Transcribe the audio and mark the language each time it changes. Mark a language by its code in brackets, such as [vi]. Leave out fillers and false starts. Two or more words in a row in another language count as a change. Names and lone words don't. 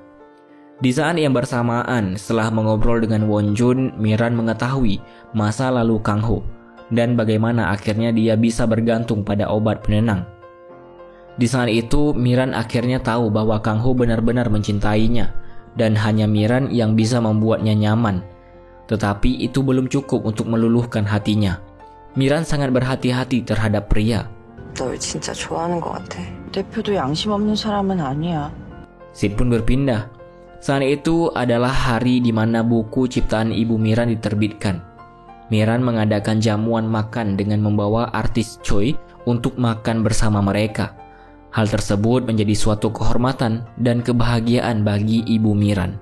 [id] Di saat yang bersamaan, setelah mengobrol dengan Wonjun, Miran mengetahui masa lalu Kang Ho dan bagaimana akhirnya dia bisa bergantung pada obat penenang. Di saat itu, Miran akhirnya tahu bahwa Kang Ho benar-benar mencintainya dan hanya Miran yang bisa membuatnya nyaman. Tetapi itu belum cukup untuk meluluhkan hatinya. Miran sangat berhati-hati terhadap pria. [ko] 널 진짜 좋아하는 것 같아. 대표도 양심 없는 사람은 아니야. [id] Sid pun berpindah. Saat itu adalah hari di mana buku ciptaan Ibu Miran diterbitkan. Miran mengadakan jamuan makan dengan membawa artis Choi untuk makan bersama mereka. Hal tersebut menjadi suatu kehormatan dan kebahagiaan bagi Ibu Miran.